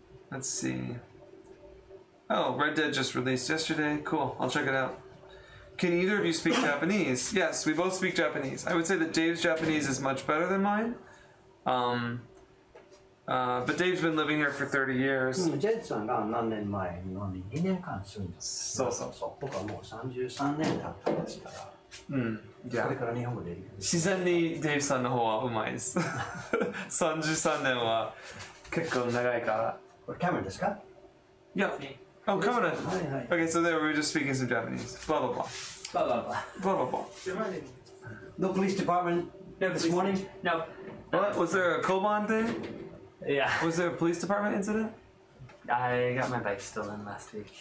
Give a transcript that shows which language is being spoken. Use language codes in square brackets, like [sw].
[en] Let's see. Oh, Red Dead just released yesterday. Cool, I'll check it out. Can either of you speak Japanese? Yes, we both speak Japanese. I would say that Dave's Japanese is much better than mine. But Dave's been living here for 30 years. [ja] ジェッさんが何年前日本に2年間住んでそうそうそう僕はもう33年経ったんですからうんいやこれから日本語できる自然にデイブさんの方はうまいです33年は結構長いからこれキャメラですか [en] Yeah. Oh, come on. [ja] はいはい [en] Okay, so there we were just speaking some Japanese. Blah blah blah. Blah blah blah Blah blah blah. No police department this morning? No. What? Was there a Koban thing? Yeah. Was there a police department incident? I got my bike stolen last week.